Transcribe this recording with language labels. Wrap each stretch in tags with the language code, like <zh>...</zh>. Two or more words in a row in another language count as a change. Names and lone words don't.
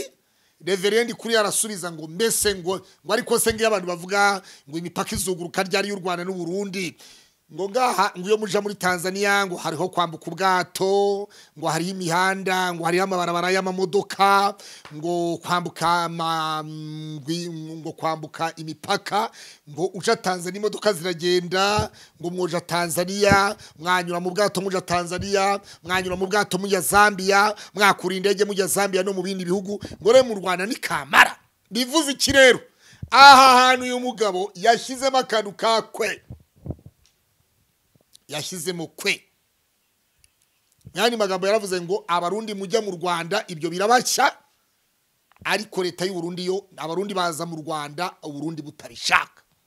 <rw>Reverio Ndikuriyo arasubiza ngo mbese ngo ariko se ngiye abantu bavuga ngo imipaka izuguruka ryari y'u Rwanda n'u Burundi, ngo ngaha ngo iyo muja muri Tanzania ngo hariho kwambuka ubwato, ngo hariho imihanda, ngo hariho amabarabara y'amamodoka, ngo kwambuka imipaka, ngo uja Tanzania imodoka ziragenda, ngo mwoja Tanzania, mwanyura mu bwato muja Tanzania, mwanyura mu bwato muja Zambia, mwakura indege muja Zambia no mu bindi bihugu, ngo re mu Rwanda ni kamara. Bivuze iki rero? Aha hantu uyu mugabo yashyizemo akantu kakwe, yashyizemo kwe. Yani magambo yaravuze ngo abarundi mujya mu Rwanda ibyo birabashya, ariko leta y'u Burundi yo abarundi baza mu Rwanda uburundi butabishaka.</rw>